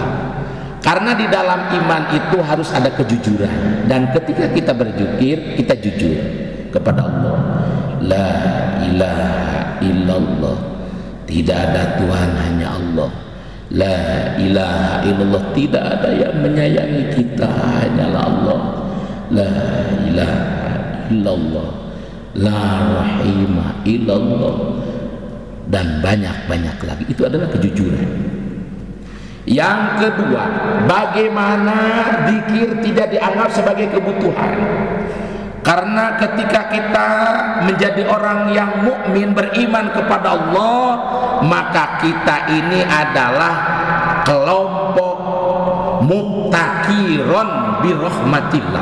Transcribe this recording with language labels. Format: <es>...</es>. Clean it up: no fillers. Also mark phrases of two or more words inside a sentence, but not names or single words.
<id>Karena di dalam iman itu harus ada kejujuran, dan ketika kita berzikir, kita jujur kepada Allah.</id> <ar>لا إله إلا الله,</ar> <id>tidak ada Tuhan, hanya Allah.</id> <ar>لا إله إلا الله,</ar> <id>tidak ada yang menyayangi kita, hanyalah Allah.</id> <ar>لا إله إلا الله لا راحمة إلا الله,</ar> <id>dan banyak-banyak lagi. Itu adalah kejujuran. Yang kedua, bagaimana zikir tidak dianggap sebagai kebutuhan. Karena ketika kita menjadi orang yang mukmin, beriman kepada Allah, maka kita ini adalah kelompok</id> <ar>مفتقرون برحمة الله.</ar>